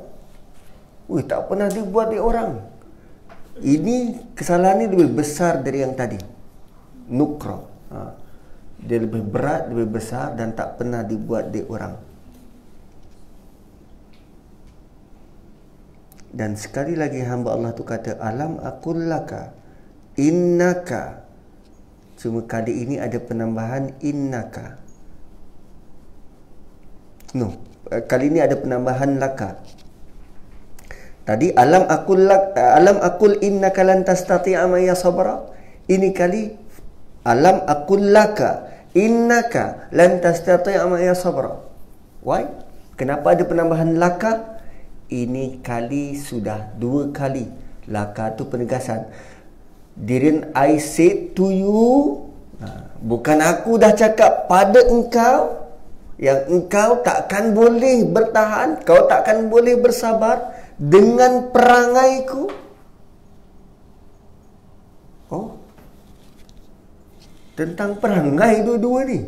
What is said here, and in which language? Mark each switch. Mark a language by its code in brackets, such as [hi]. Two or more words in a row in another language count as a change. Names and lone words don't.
[ms] Tak pernah dibuat di orang. Ini kesalahan ni lebih besar dari yang tadi. Nukra. Dia lebih berat, lebih besar dan tak pernah dibuat di orang. Dan sekali lagi hamba Allah tu kata, [ar] ألم أقل لك إنك. [ms] Cuma kali ini ada penambahan innaka. Kali ini ada penambahan laka. Tadi [ar] ألم أقل إنك لن تستطيع معي صبرا. [ms] Ini kali [ar] ألم أقل لك إنك لن تستطيع معي صبرا. [en] Why? [ms] Kenapa ada penambahan laka? Ini kali sudah 2 kali. Laka tu penegasan. [en] Didn't I say to you? [ms] Bukan aku dah cakap pada engkau yang engkau takkan boleh bertahan, kau takkan boleh bersabar dengan perangaiku. Tentang perangai dua-dua ni.